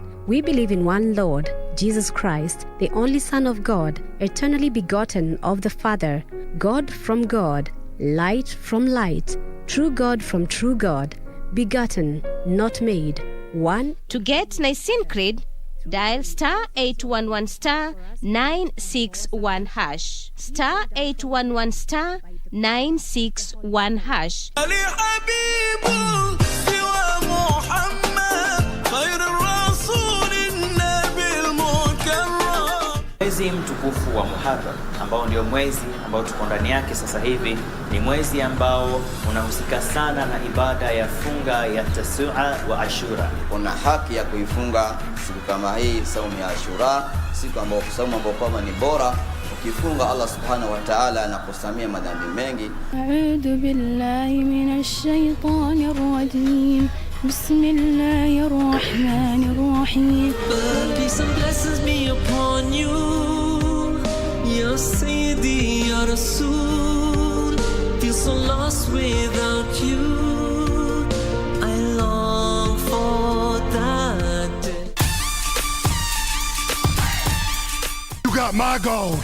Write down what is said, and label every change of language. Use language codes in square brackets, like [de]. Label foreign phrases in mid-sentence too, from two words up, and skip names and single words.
[en] We believe in one Lord, Jesus Christ, the only Son of God, eternally begotten of the Father, God from God, light from light, true God from true God, begotten, not made. One. To get Nicene Creed, dial *811 *961#. *811 *961#. [sw] Mwezi mtukufu wa Muharram ambao ndio mwezi ambao tuko ndani yake sasa hivi ni mwezi ambao unahusika sana na ibada ya funga ya Tasua wa Ashura. Una haki ya kuifunga siku kama hii, saumu ya Ashura, siku ambayo saumu ambayo kwamba ni bora. Ukifunga Allah [ar] سبحانه وتعالى [sw] anakusamia madhambi mengi. [ar] أعوذ بالله من الشيطان الرجيم. بسم الله الرحمن الرحيم. [en] Peace and blessings be upon you. [ar] يا سيدي يا رسول. [en] Feel so lost without you. I long for that day. You got my gold.